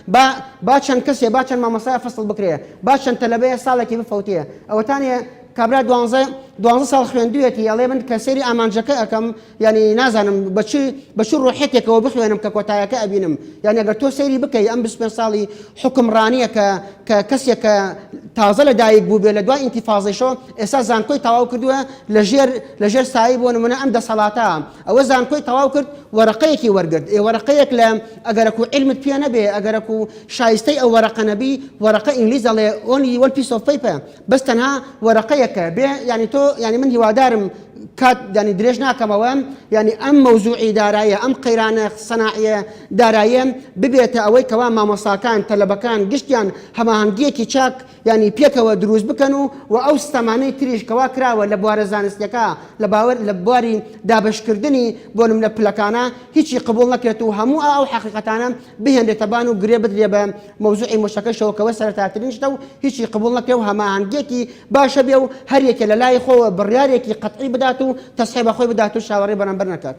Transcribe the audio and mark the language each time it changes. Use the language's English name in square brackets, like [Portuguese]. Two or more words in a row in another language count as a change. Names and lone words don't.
[Central Kurdish] با چەند کەسێ با چەند مامۆستای فەسڵ بکرێ با چەند تەلەبەیە ساڵێکی بفەوتێ ئەوەتانێ کابرا 12 ساڵ خوێندوێتی ئەڵێ من کە سەیری ئامانجەکە ئەەکەم ینی نازانم بەچی ڕۆحێتێکەوە بخوێنم کە کۆتایەکە ئەبینم یعنی ئەگەر تۆ سەیری بکەی ئەم 25 ساڵی حکمڕانیە کە کەسێکە تازە لە دایک بوو بێ لە دوای ئینتیفاازیشەوە ئێستا زانکۆی تەواو کردووە لە ژێر سایی بۆ نمونە ئەم دەسەڵاتە ئەوە زانکۆی تەواو کرد وەرەقەیەکی وەرگرت وەرەقەیەک لە ئەگەرەکو علمت پێ نەبێ ئەگەرەکو شایستەی ئەو وەرەقە نەبی وەرەقە ئینگلیز دەڵێ [English] only one piece of paper [Central Kurdish] بەس تەنها وەرەقەیەکە بێ ینی تۆ ینی من هیوادارم کات ینی درێژ ناکەمەوە ینی ئەم مەوزوعی دارایە ئەم قەیرانە سەناعیە دارایە ببێتە ئەوەی کەوا مامۆستاکان تەلەبەکان گشتیان هەماهەنگیەکی چاک ینی پێکەوە دروست بکەن و ئەو ستەمانەی تریش کەوا کراوە لە بوارە زانستیەکە لە بواری دابشکردنی بۆ نمونە پلەکانە هیچی قبول نەکرێت و هەموو ئەو حەقیقەتانە بهێنرێتە بان و گرێ بدرێ بە مەوزوعی مۆشەکەشەوە کەوە سەرەتاترین شتە و هیچی قبول نەکرێ و هەماهەنگیەکی باشە بێ و هەرێکە لە لای خۆوە بڕیارێکی قەتعی بدات و تەسحێ بەخۆی بدات و شاوەڕێ بەرامبەر نەکات